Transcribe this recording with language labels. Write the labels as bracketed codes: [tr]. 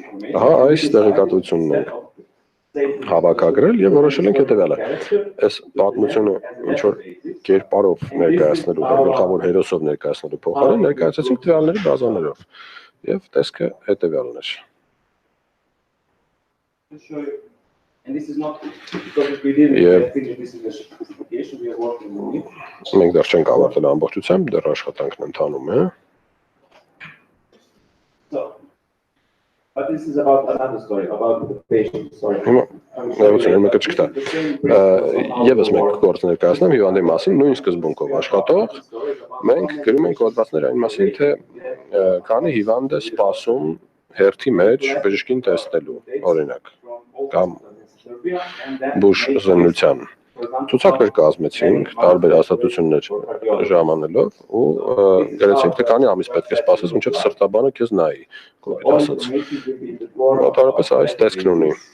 [hy] որ։ Ահա այս տեղեկատվությունն է հավաքագրել եւ որոշել ենք հետեւյալը։ Այս պատմությունը ինչ որ կերպարով ներկայացնելու, գլխավոր հերոսով ներկայացնելու փոխարեն ներկայացրեցինք տվյալների բազաներով եւ տեսքը հետեւյալն է։ Մենք դեռ չենք ավարտել ամբողջությամբ, դեռ աշխատանքն ընթանում է։ [en] But this is about another story, about the patient. Sorry. [hy] Եվս մեկ գործ ներկայացնեմ հիվանդի մասին, նույն սկզբունքով աշխատող, մենք գրում ենք հոդվածներ այն մասին, թե քանի հիվանդ է սպասում հերթի մեջ բժշկին տեսնելու, օրինակ, կամ բուժ զննության։ Ցուցակներ կազմեցինք, տարբեր հաստատություններ ժամանելով ու գրեցինք, թե քանի ամիս պետք է սպասես, մինչև սրտաբանը քեզ նայի, կոպիտ ասած։ Մոտավորապես այս տեսքն ունի։